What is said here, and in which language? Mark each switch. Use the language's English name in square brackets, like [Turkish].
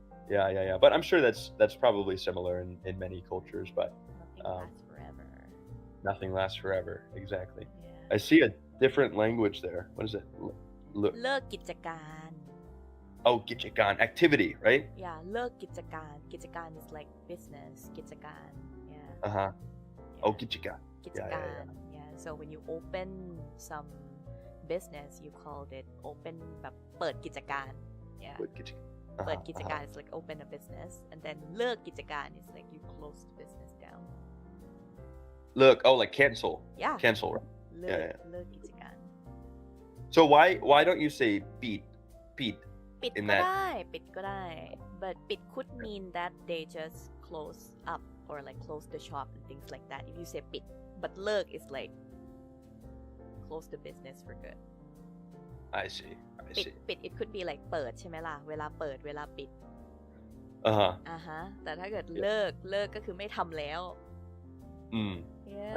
[English] yeah, but I'm sure that's probably similar in many cultures, but Nothing lasts forever. nothing lasts forever. Exactly. Yeah. I see a different language there. What is it? [Thai] เลิกกิจการ [English] Oh, gichigan, activity, right? Yeah, เลิกกิจการ กิจการ is like business กิจการ yeah Uh-huh. yeah. Oh, gichigan. กิจการ yeah so when you open some business you called it open [Thai] แบบเปิดกิจการ [English] yeah Good gichigan. เปิดกิจการ is like open a business and then เลิกกิจการ is like you close the business down Look, oh, like cancel. yeah Cancel, right? [Thai] เลิก [English] yeah. [Thai] เลิกกิจการ [English] So why don't you say beat? [Thai] ปิด [English] In [Thai] ก็ [English] that [Thai] ได้ ปิดก็ได้ [English] but ปิด could mean that they just close up or like close the shop and things like that if you say ปิด but เลิก is like close the business for good I see. [Thai] ปิด it could be like เปิดใช่ไหมล่ะ เวลาเปิด เวลาปิด [English] Uh-huh. [Thai] แต่ถ้าเกิดเลิกก็คือไม่ทำแล้ว yeah